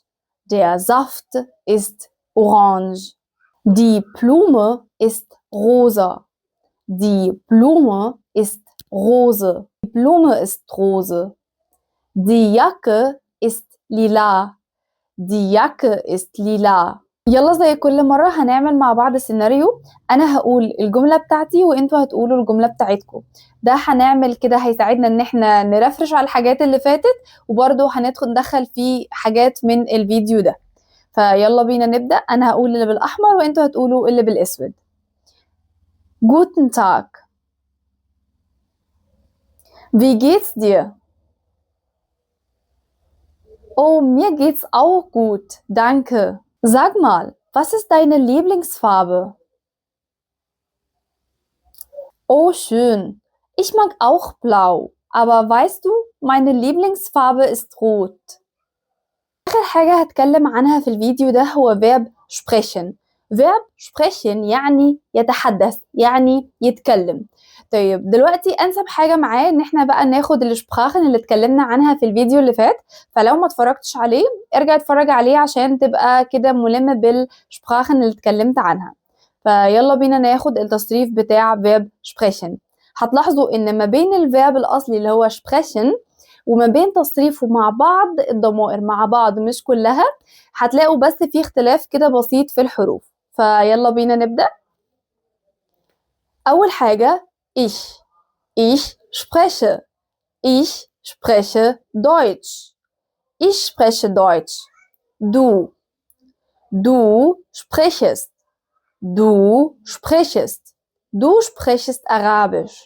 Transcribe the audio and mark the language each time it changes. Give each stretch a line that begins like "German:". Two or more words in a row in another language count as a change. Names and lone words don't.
German: Der Saft ist orange. Die Blume ist rosa. Die Blume ist rose. Die Blume ist rose. Die Jacke ist lila. Die Jacke ist lila.
Arabic: يلا زي كل مرة هنعمل مع بعض سيناريو. أنا هقول الجملة بتاعتي وإنتوا هتقولوا الجملة بتاعتكم. ده هنعمل كده هيساعدنا إن إحنا نرفرش على الحاجات اللي فاتت، وبرضه ندخل في حاجات من الفيديو ده. فيلا بينا نبدأ. أنا هقول اللي بالأحمر وإنتوا هتقولوا اللي بالأسود.
German: Guten Tag. Wie geht's dir? Oh, mir geht's auch gut, danke. Sag mal, was ist deine Lieblingsfarbe? Oh, schön. Ich mag auch blau, aber weißt du, meine Lieblingsfarbe ist rot.
Arabic: آخر حاجة هتكلم عنها في الفيديو ده هو verb sprechen. verb sprechen يعني يتحدث، يعني يتكلم. طيب دلوقتي أنسب حاجة معاه إن احنا بقى ناخد الشبراخن اللي اتكلمنا عنها في الفيديو اللي فات. فلو ما اتفرجتش عليه ارجع اتفرج عليه عشان تبقى كده ملم بالشبراخن اللي اتكلمت عنها. فيلا بينا ناخد التصريف بتاع verb sprechen. هتلاحظوا إن ما بين الverb الأصلي اللي هو sprechen وما بين تصريفه مع بعض الضمائر مع بعض مش كلها، هتلاقوا بس في اختلاف كده بسيط في الحروف. فيلا بينا نبدأ. أول حاجة
German: ich spreche. ich spreche Deutsch. Ich spreche Deutsch. Du. Du sprichst. Du sprichst. Du sprichst Arabisch.